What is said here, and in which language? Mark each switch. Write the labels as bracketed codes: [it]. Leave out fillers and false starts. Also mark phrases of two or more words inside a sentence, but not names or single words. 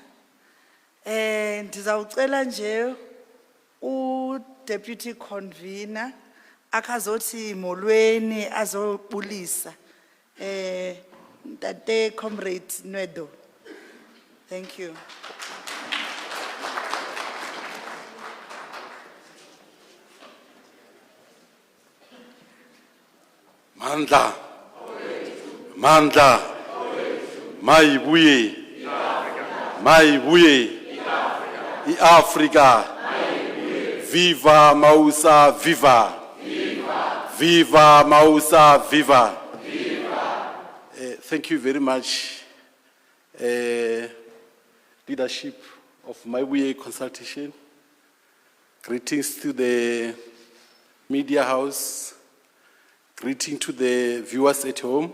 [xh] Ndizawucela nje [en] Deputy Convener [xh] akazothi molweni azobulisa. Tate Comrade Nwedo. [en] Thank you. [xh] Mandla. Mandla. Mayibuye. Mayibuye. Africa. Viva Mausa, viva. Viva Mausa, viva. [en] Thank you very much, leadership of Mayibuye consultation. Greetings to the media house. Greetings to the viewers at home.